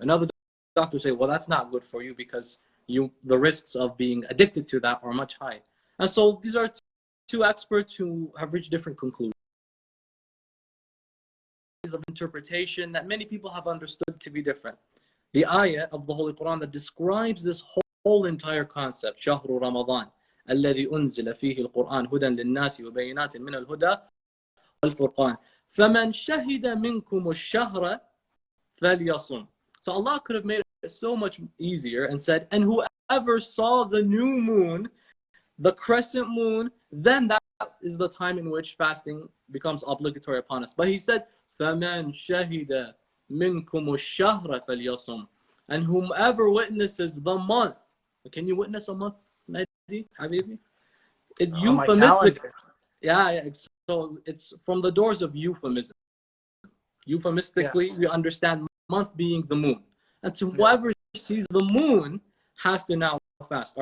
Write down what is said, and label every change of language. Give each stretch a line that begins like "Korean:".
English: Another doctor say, well, that's not good for you because the risks of being addicted to that are much high. And so these are two experts who have reached different conclusions of interpretation that many people have understood to be different. The ayah of the Holy Quran that describes this whole entire concept,
Arabic: شهر رمضان الذي أنزل فيه القرآن هدى للناس وبينات من الهدى والفرقان فمن شهد منكم الشهر فليصم.
English: So Allah could have made it so much easier and said, and whoever saw the new moon, the crescent moon, then that is the time in which fasting becomes obligatory upon us. But he said,
Arabic: فَمَنْ شَهِدَ مِنْكُمُ الشَّهْرَ فَلْيَصُمْ.
English: And whomever witnesses the month. Can you witness a month, Mehdi, Habibi? It's euphemistic. Yeah, so it's from the doors of euphemism. Euphemistically, we understand month being the moon. And so whoever sees the moon has to now fast.